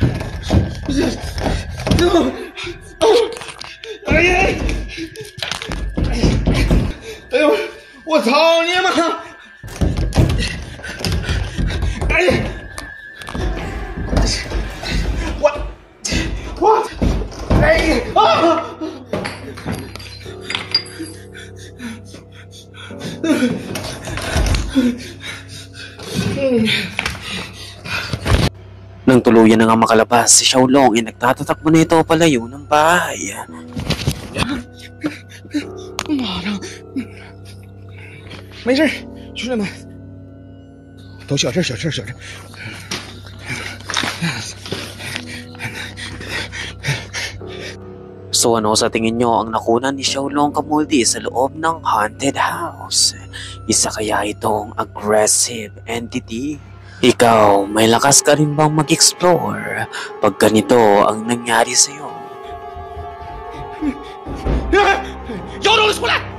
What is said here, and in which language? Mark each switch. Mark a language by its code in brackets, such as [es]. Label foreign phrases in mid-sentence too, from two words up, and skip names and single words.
[zh] 哎呀！哎呦！ 我操你妈！哎呀！我哎呀啊！ [tl] Nang tuluyan na nga makalabas, si Xiaolong ay nagtatatakbo na ito palayo ng bahay. [zh] 马上，没事，兄弟们，都小事小事小事。 [tl] So ano sa tingin nyo ang nakunan ni Xiaolong Kamulti sa loob ng haunted house? Isa kaya itong [en] aggressive entity? [tl] Ikaw, may lakas ka rin bang mag-explore pag ganito ang nangyari sa'yo? [zh] 有种你出来！